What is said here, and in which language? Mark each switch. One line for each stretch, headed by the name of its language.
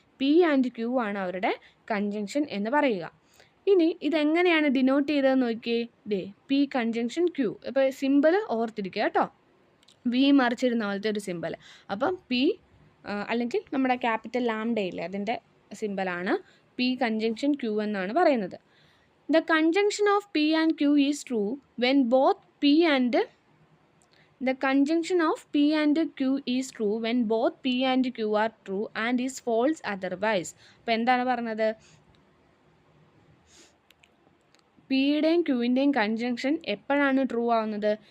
Malayalam: P and Q ആണ് അവരുടെ conjunction എന്ന് പറയുക. ഇനി ഇതെങ്ങനെയാണ് ഡിനോട്ട് ചെയ്തതെന്ന് നോക്കിയേ. P conjunction Q. ഇപ്പോൾ സിമ്പിൾ ഓർത്തിരിക്കുക കേട്ടോ, വി മറിച്ചിരുന്ന പോലത്തെ ഒരു സിമ്പിൾ. അപ്പം പി അല്ലെങ്കിൽ നമ്മുടെ ക്യാപിറ്റൽ ലാംഡയില്ലേ, അതിൻ്റെ സിമ്പിളാണ് പി കൺജങ്ഷൻ ക്യൂ എന്നാണ് പറയുന്നത്.
English: The conjunction of P and Q is true when both P and The conjunction of P and Q is true when both P and Q are true and is false otherwise.
Malayalam: അപ്പോൾ എന്താണ് പറഞ്ഞത്? പിയുടെയും ക്യൂവിൻ്റെയും conjunction എപ്പോഴാണ് true ആവുന്നത്?